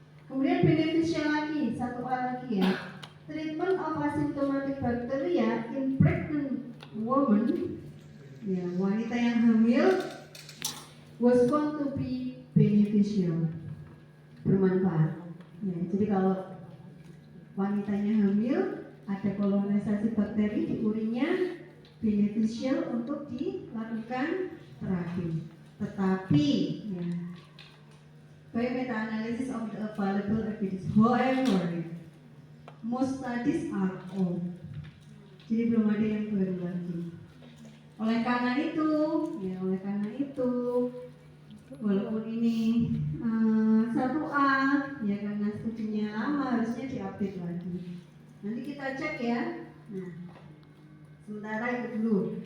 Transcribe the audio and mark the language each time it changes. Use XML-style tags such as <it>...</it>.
<id>Kemudian beneficial lagi, 1A lagi ya.</id> <en>Treatment of asymptomatic bacteria in pregnant woman, ya,</en> <id>wanita yang hamil,</id> <en>was found to be beneficial,</en> <id>bermanfaat. Ya, jadi kalau wanitanya hamil, ada kolonisasi bakteri di urinnya, beneficial untuk dilakukan terapi. Tetapi, ya,</id> <en>by meta-analysis of the available evidence, however, most studies are old.</en> <id>Jadi belum ada yang baru lagi. Oleh karena itu, walaupun ini 1A, ya karena studinya lama harusnya diupdate lagi. Nanti kita cek ya. Nah, Sementara itu dulu.</id>